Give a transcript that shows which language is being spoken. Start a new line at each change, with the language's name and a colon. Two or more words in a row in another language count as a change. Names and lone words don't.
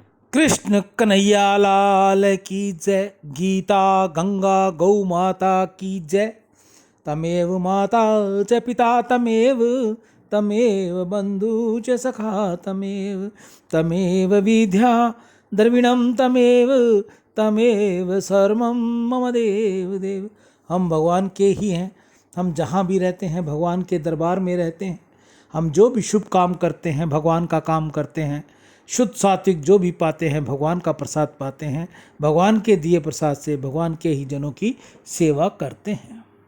Hindi: कृष्ण कन्हैया लाल की जय। गीता गंगा गौ माता की जय।
Sanskrit: तमेव माता च पिता तमेव, तमेव बंधु च सखा तमेव, तमेव विद्या द्रविणम तमेव, तमेव सर्वम मम देव देव।
Hindi: हम भगवान के ही हैं। हम जहाँ भी रहते हैं भगवान के दरबार में रहते हैं। हम जो भी शुभ काम करते हैं भगवान का काम करते हैं। शुद्ध सात्विक जो भी पाते हैं भगवान का प्रसाद पाते हैं। भगवान के दिए प्रसाद से भगवान के ही जनों की सेवा करते हैं।